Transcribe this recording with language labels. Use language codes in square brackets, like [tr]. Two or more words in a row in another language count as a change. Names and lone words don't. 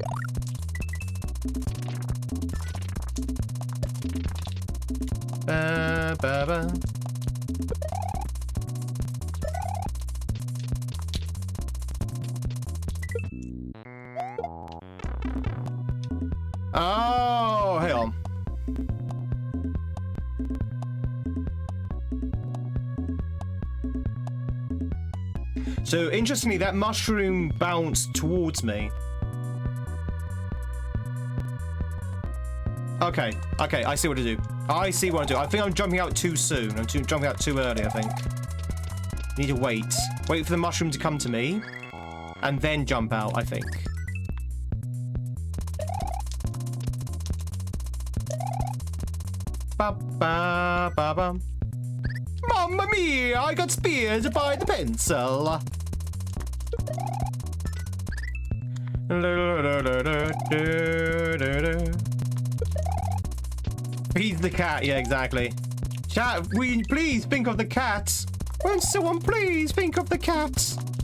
[en] Ba-ba-ba. Oh, hang on. So, interestingly, that mushroom bounced towards me. Okay, I see what to do. I see what to do. I think I'm jumping out too soon. I'm jumping out too early, I think. Need to wait. Wait for the mushroom to come to me. And then jump out, I think. Ba ba ba ba. [it] Mamma mia! [en] I got speared by the pencil. Feed the cat. Yeah, exactly. Chat, will you please think of the cat? Won't someone please think of the cat?